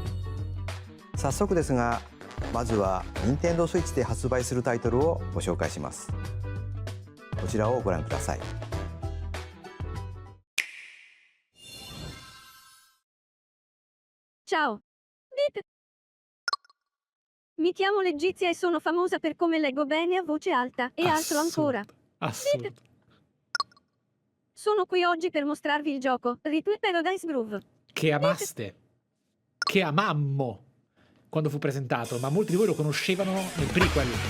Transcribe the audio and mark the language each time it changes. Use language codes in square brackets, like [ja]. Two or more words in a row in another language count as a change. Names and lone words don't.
[ja] 早速ですが、まずは Nintendo Switch で発売するタイトルをご紹介します。こちらをご覧ください。 [it] Ciao. Beep. Mi chiamo Legizia e sono famosa per come leggo bene a voce alta e altro ancora. Assurdo. Beep. Sono qui oggi per mostrarvi il gioco Return Paradise Groove. Che amaste, che amammo quando fu presentato, ma molti di voi lo conoscevano nel prequel.